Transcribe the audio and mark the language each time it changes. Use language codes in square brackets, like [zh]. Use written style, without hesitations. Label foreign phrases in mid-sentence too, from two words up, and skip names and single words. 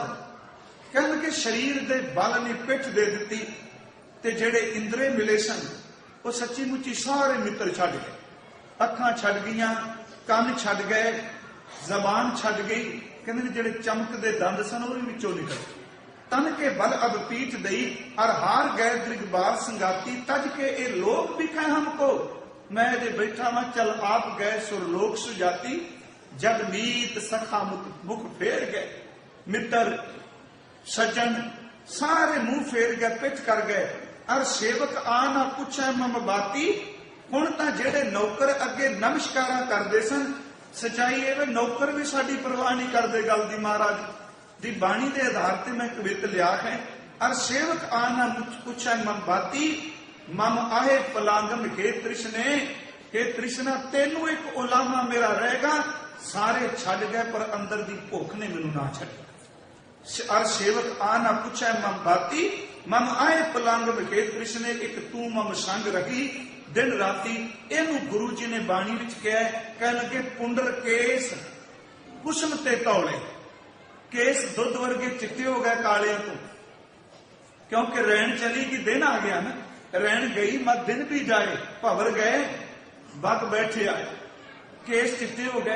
[pa] ਕਹਿਣ ਕੇ ਸ਼ਰੀਰ ਦੇ ਬਲ ਨੇ ਪਿੱਠ ਦੇ ਦਿੱਤੀ, ਤੇ ਜਿਹੜੇ ਇੰਦਰੇ ਮਿਲੇ ਸਨ ਵੋ ਸੱਚੀ ਮੁੱਚੀ ਸਾਰੇ ਮਿੱਤਰ ਛੱਡ ਗਏ। ਅੱਖਾਂ ਛੱਡ ਗਈਆਂ, ਕੰਨ ਛੱਡ ਗਏ, ਜ਼ਬਾਨ ਛੱਡ ਗਈ। ਕਹਿੰਦੇ ਜਿਹੜੇ ਚਮਕਦੇ ਦੰਦ ਸਨ ਵੋ ਵਿਚੋਂ ਨਿਕਲ ਗਏ। [bra] तन के बल अब पीठ दई अर हार गए दृगबाल संगाती। तज के ए लोक बिखे हमको मैं जे बैठा वहां चल आप गए सुरलोक सुजाती। जगमीत सखा मुख फेर गए, [pa] ਮਿੱਤਰ ਸੱਜਣ ਸਾਰੇ ਮੂੰਹ ਫੇਰ ਗਏ, ਪਿੱਠ ਕਰ ਗਏ। [bra] अर सेवक आ ना पूछे मम बाती। [pa] ਹੁਣ ਤਾਂ ਜਿਹੜੇ ਨੌਕਰ ਅੱਗੇ ਨਮਸਕਾਰਾਂ ਕਰਦੇ ਸਨ, ਸੱਚਾਈ ਹੈ ਨੌਕਰ ਭੀ ਸਾਡੀ ਪਰਵਾਹ ਨਹੀਂ ਕਰਦੇ ਗੱਲ ਦੀ। ਮਹਾਰਾਜ ਦੀ ਬਾਣੀ ਦੇ ਆਧਾਰ ਤੇ ਮੈਂ ਕਵਿੱਤ ਲਿਆ ਹੈ। [bra] अर सेवक आ ना पूछे मम बाती। मम आहे पलांगम हे तृष्णे, [pa] ਹੇ ਤ੍ਰਿਸ਼ਨਾ ਤੈਨੂੰ ਇਕ ਉਲਾਮਾ ਮੇਰਾ ਰਹੇਗਾ। ਸਾਰੇ ਛੱਡ ਗਏ ਪਰ ਅੰਦਰ ਦੀ ਭੁੱਖ ਨੇ ਮੈਨੂੰ ਨਾ ਛੱਡਿਆ। [bra] अर सेवक आ ना पूछे मम बाती। मम आए पलांगम हे तृष्णे एक तू मम संग रही दिन राती। [pa] ਇਹਨੂੰ ਗੁਰੂ ਜੀ ਨੇ ਬਾਣੀ ਵਿਚ ਕਹਾ, ਕਹਿ ਲੱਗੇ ਪੁੰਡਰ ਕੇਸ ਕੁਸਮ ਤੇ ਤੌਲੇ। ਕੇਸ ਦੁੱਧ ਵਰਗੇ ਚਿੱਟੇ ਹੋ ਗਏ ਕਾਲਿਆਂ ਤੋਂ, ਕਿਉਂਕਿ ਰੈਣ ਚਲੀ ਕਿ ਦਿਨ ਆ ਗਿਆ ਨਾ। [bra] रैन गई मत दिन भी जाए, भवर गए बग बैठे आए, [pa] ਕੇਸ ਚਿੱਟੇ ਹੋ ਗਏ।